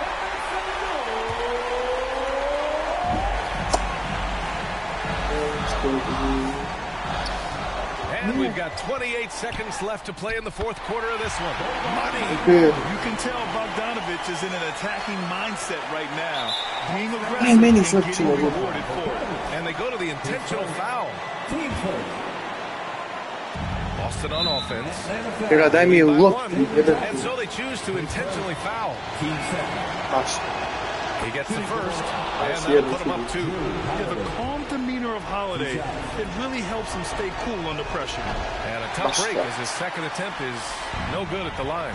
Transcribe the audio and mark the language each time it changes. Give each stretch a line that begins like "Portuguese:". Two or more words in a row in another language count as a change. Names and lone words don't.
English: And we've got 28 seconds left to play in the fourth quarter of this one. Money. You can tell Bogdanovich is in an attacking mindset right now. Being aggressive and getting rewarded for it. And they go to the intentional foul. Boston on offense.
Croatian: Daj mi ulog.
English: And so they choose to intentionally foul. He gets the first, and that'll put him up 2. Yeah, the calm demeanor of Holiday, it really helps him stay cool under pressure. And a tough break as his second attempt is no good at the line.